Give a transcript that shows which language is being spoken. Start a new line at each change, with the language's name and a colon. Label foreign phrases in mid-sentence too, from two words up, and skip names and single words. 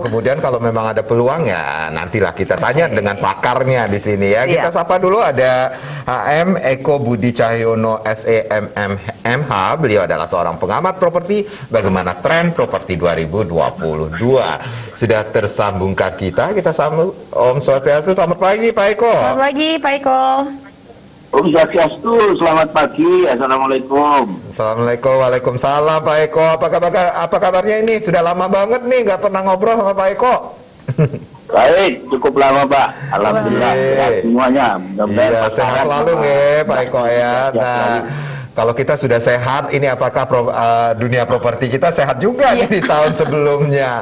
Indonesian: Kemudian kalau memang ada peluang ya nantilah kita tanya dengan pakarnya di sini ya. Kita Siap. sapa dulu ada HM Eko Budi Cahyono SEMMH. Beliau adalah seorang pengamat properti. Bagaimana tren properti 2022? Sudah tersambungkan kita sambung. Om Swastiastu, selamat pagi Pak Eko. Selamat pagi Pak Eko. Om Swastiastu, selamat pagi. Assalamualaikum.
Arabic: السلام عليكم، وعليكم السلام Pak Eko.
Indonesian: Apa kabarnya ini? Sudah lama banget nih nggak pernah ngobrol sama Pak Eko. Baik, cukup lama Pak. Alhamdulillah sehat semuanya. Mudah-mudahan Iya, sehat selalu nggih Pak Eko ya. Nah, kalau kita sudah sehat, ini apakah dunia properti kita sehat juga nih di tahun sebelumnya?